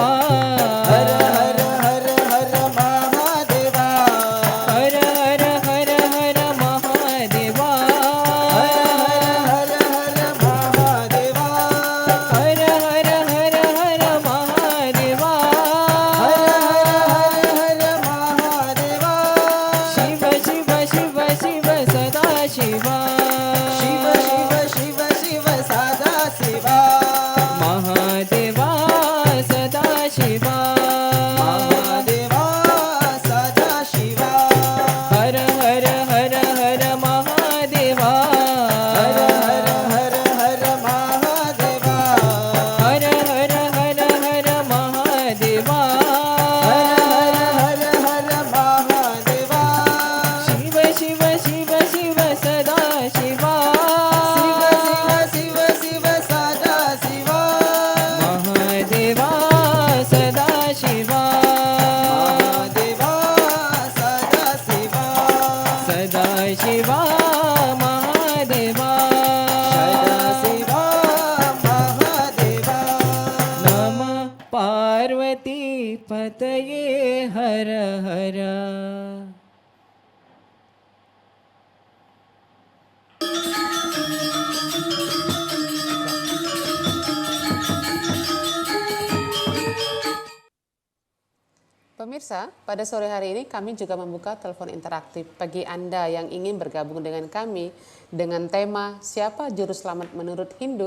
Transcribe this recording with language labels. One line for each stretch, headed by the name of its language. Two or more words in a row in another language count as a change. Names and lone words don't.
Sanskrit: हर हर हर हर महादेवा हर हर हर हर महादेवा हर हर हर हर महादेवा हर हर हर हर महादेवा हर हर हर महादेवा शिव शिव शिव शिव सदा शिवा शिव शिव शिव शिव सदा शिवा महादेवा सदा शिवा महादेवा सदा शिवा हर हर हर हर महादेवा हर हर हर हर महादेवा हर हर हर हर महादेवा हर हर हर हर महादेवा शिव शिव शिव शिव सदा शिवा शिव शिव शिव शिव सदा शिवा महादेवा सदा शिवा महादेवा सदा शिवा सदा शिवा महादेवा सदा शिवा महादेवा नमः पार्वती पतये हर हर
Indonesian: Pemirsa, pada sore hari ini kami juga membuka telepon interaktif bagi Anda yang ingin bergabung dengan kami dengan tema Siapa Juru Selamat Menurut Hindu.